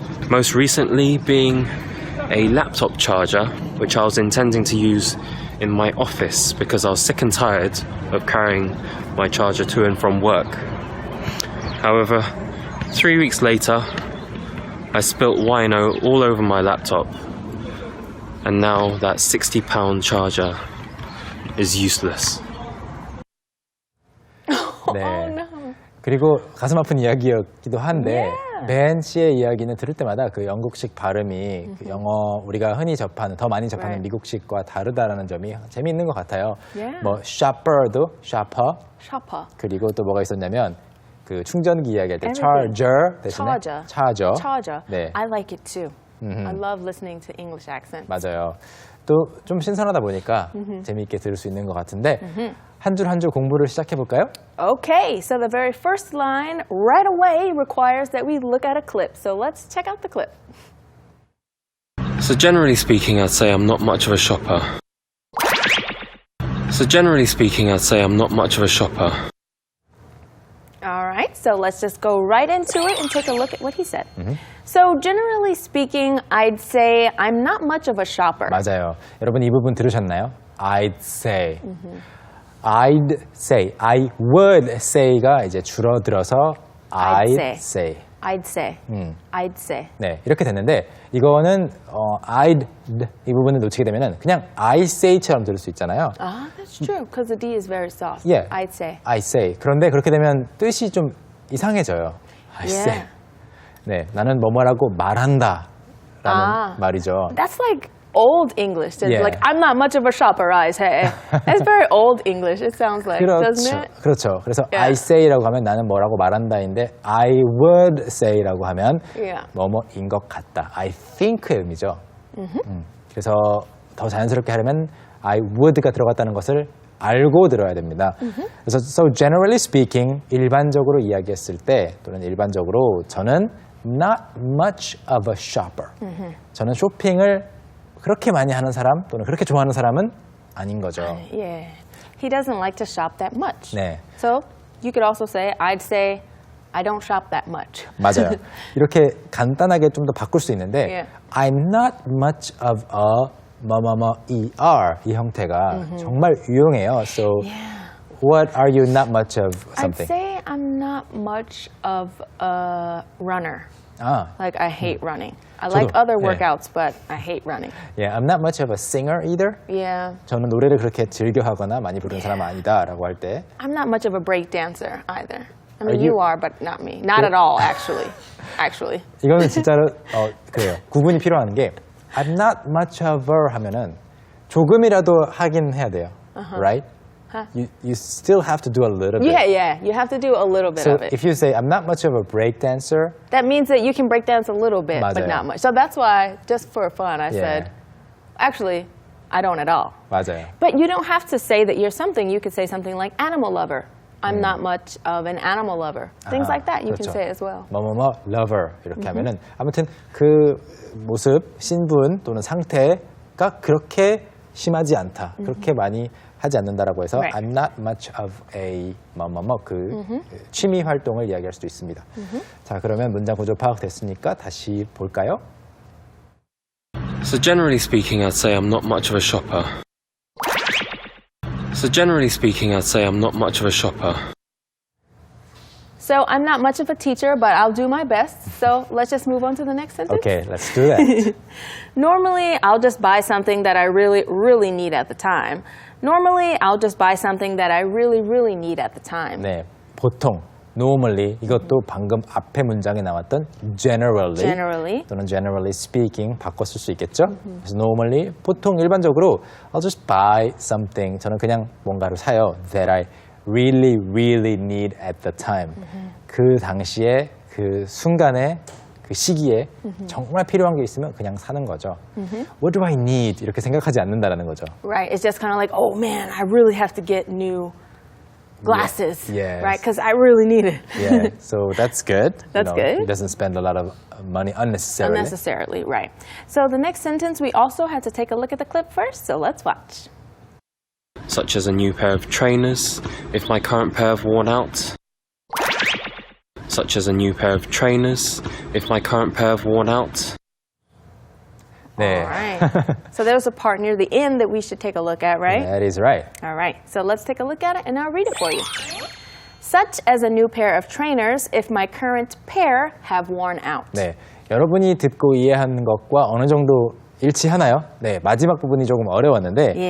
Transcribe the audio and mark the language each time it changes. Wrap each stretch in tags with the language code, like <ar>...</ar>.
<en>Most recently being a laptop charger, which I was intending to use in my office because I was sick and tired of carrying my charger to and from work. However, 3 weeks later, I spilt wino all over my laptop, and now that £60 charger is useless.</en> <ko>네. 그리고 가슴 아픈 이야기였기도 한데 벤 씨의 이야기는 들을 때마다 그 영국식 발음이 그 영어 우리가 흔히 접하는 더 많이 접하는 미국식과 다르다라는 점이 재미있는 것 같아요. 뭐 shopper도 shopper. 그리고 또 뭐가 있었냐면 그 충전기 이야기할 때 charger 대신에 charger. 네.</ko> <en>I like it too. I love listening to English accents.</en> <ko>맞아요. 또 좀 신선하다 보니까 재미있게 들을 수 있는 것 같은데 한 줄 한 줄 공부를 시작해 볼까요?</ko> <en>Okay, so the very first line right away requires that we look at a clip. So let's check out the clip. So generally speaking, I'd say I'm not much of a shopper. So generally speaking, I'd say I'm not much of a shopper. All right, so let's just go right into it and take a look at what he said. So generally speaking, I'd say I'm not much of a shopper.</en> <ko>맞아요. 여러분 이 부분 들으셨나요?</ko> <en>I'd say. I'd say. I would say가</en> <ko>이제 줄어들어서</ko> <en>I'd say. I'd say. I'd say.</en> <ko>네, 이렇게 됐는데 이거는 I'd 이 부분을 놓치게 되면은 그냥 I say처럼 들을 수 있잖아요.</ko> <en>Ah, that's true, because the D is very soft. Yeah. I'd say. I say.</en> <ko>그런데 그렇게 되면 뜻이 좀 이상해져요.</ko> <en>I say.</en> <ko>네, 나는 뭐뭐라고 말한다라는 말이죠.</ko> <en>That's like old English. Yeah. Like I'm not much of a shopper. I say. It's very old English. It sounds like, doesn't it?</en> <ko>그렇죠. 그래서 I say라고 하면 나는 뭐라고 말한다인데</ko> <en>I would say</en> <ko>라고 하면 뭐뭐인 것 같다.</ko> <en>I think</en> <ko>의 의미죠. 그래서 더 자연스럽게 하려면</ko> <en>I would</en> <ko>가 들어갔다는 것을 알고 들어야 됩니다.</ko> <en>그래서 so generally speaking</en> <ko>일반적으로 이야기했을 때 또는 일반적으로 저는</ko> <en>not much of a shopper.</en> <ko>저는 쇼핑을 그렇게 많이 하는 사람 또는 그렇게 좋아하는 사람은 아닌 거죠.</ko> <en>Yeah. He doesn't like to shop that much.</en> <ko>네.</ko> <en>So you could also say, I'd say, I don't shop that much.</en> <ko>맞아요. 이렇게 간단하게 좀 더 바꿀 수 있는데</ko> <en>I'm not much of a</en> <ko>뭐뭐뭐er 이 형태가 정말 유용해요.</ko> <en>So what are you not much of something? I'd say I'm not much of a runner. Like I hate running. I like other workouts, but I hate running. Yeah, I'm not much of a singer either. Yeah.</en> <ko>저는 노래를 그렇게 즐겨 하거나 많이 부르는 사람은 아니다라고 할 때.</ko> <en>I'm not much of a break dancer either. I mean, you are, but not me. Not at all, actually. Actually.</en> <ko>이거는 진짜로 그래요. 구분이 필요한 게</ko> <en>I'm not much of a</en> <ko>하면은 조금이라도 하긴 해야 돼요.</ko> <en>Right? You still have to do a little bit. Yeah. You have to do a little bit of it. So if you say I'm not much of a break dancer, that means that you can break dance a little bit,</en> <ko>맞아요.</ko> <en>but not much. So that's why, just for fun, I said, actually, I don't at all.</en> <ko>맞아요.</ko> <en>But you don't have to say that you're something. You could say something like animal lover. I'm not much of an animal lover. Things like that you can say as well.</en> <ko>뭐뭐뭐 lover 이렇게 하면은 아무튼 그 모습, 신분 또는 상태가 그렇게 심하지 않다. 그렇게 많이 하지 않는다라고 해서</ko> <en>I'm not much of a</en> <ko>뭐뭐뭐 그 취미 활동을 이야기할 수도 있습니다. 자, 그러면 문장 구조 파악됐으니까 다시 볼까요?</ko> <en>So generally speaking, I'd say I'm not much of a shopper. So generally speaking, I'd say I'm not much of a shopper. So I'm not much of a teacher, but I'll do my best. So let's just move on to the next sentence. Okay, let's do that. Normally, I'll just buy something that I really need at the time. Normally, I'll just buy something that I really need at the time.</en> <ko>네, 보통 normally 이것도 방금 앞에 문장에 나왔던</ko> <en>Generally.</en> <ko>또는 generally speaking 바꿔 쓸 수 있겠죠. 그래서</ko> <en>normally</en> <ko>보통 일반적으로</ko> <en>I'll just buy something.</en> <ko>저는 그냥 뭔가를 사요.</ko> <en>That I really, really need at the time.</en> <ko>그 당시에 그 순간에 그 시기에 정말 필요한 게 있으면 그냥 사는 거죠.</ko> <en>What do I need?</en> <ko>이렇게 생각하지 않는다라는 거죠.</ko> <en>Right. It's just kind of like, oh man, I really have to get new glasses. Yes. Right? Because I really need it. Yeah, so that's good. That's good. He doesn't spend a lot of money unnecessarily. Unnecessarily, right. So the next sentence, we also had to take a look at the clip first, so let's watch. Such as a new pair of trainers if my current pair have worn out. Such as a new pair of trainers if my current pair have worn out.</en> <ko>네.</ko> <en>All right. So there's a part near the end that we should take a look at, right? That is right. All right. So let's take a look at it and I'll read it for you. Such as a new pair of trainers if my current pair have worn out.</en> <ko>네. 여러분이 듣고 이해하는 것과 어느 정도 일치하나요? 네, 마지막 부분이 조금 어려웠는데</ko>